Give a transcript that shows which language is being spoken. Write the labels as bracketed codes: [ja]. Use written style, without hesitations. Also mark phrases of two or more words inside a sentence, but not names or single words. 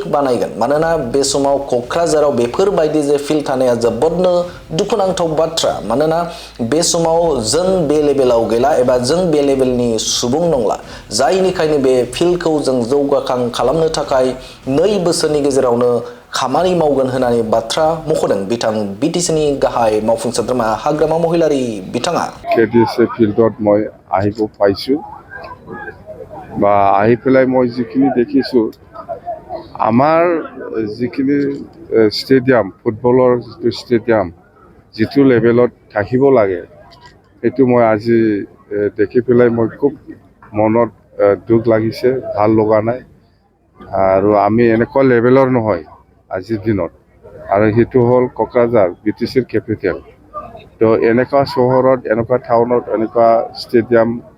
[brx] बानायगोन मानोना बे समाव क'क्राझाराव बेफोरबायदि जे फिल्ड थानाया जोबोदनो दुखुनांथाव बाथ्रा मानोना बे समाव जों बे लेभेलाव गैला एबा जों बे लेभेलनि सुबुं नंला जायनिखायनो बे फिल्डखौ जों जौगाखां खालामनो थाखाय 2 बोसोरनि गेजेरावनो खामानि मावगोन होननानै बाथ्रा मख'दों बिथां बिटिसिनि गाहाय मावफुं सोद्रोमा हाग्रामा महिलारी बिथाङा [as] केडिएसए ফিল্ডত মই আহিব পাইছোঁ বা আহি পেলাই মই যিখিনি দেখিছোঁ আমাৰ যিখিনি ষ্টেডিয়াম ফুটবলৰ যিটো ষ্টেডিয়াম যিটো লেভেলত থাকিব লাগে সেইটো মই আজি দেখি পেলাই মই খুব মনত দুখ লাগিছে ভাল লগা নাই আৰু আমি এনেকুৱা লেভেলৰ নহয় আজিৰ দিনত আৰু সেইটো হ'ল কোকৰাঝাৰ বিটিচিৰ কেপিটেল তো এনেকুৱা চহৰত এনেকুৱা টাউনত এনেকুৱা ষ্টেডিয়াম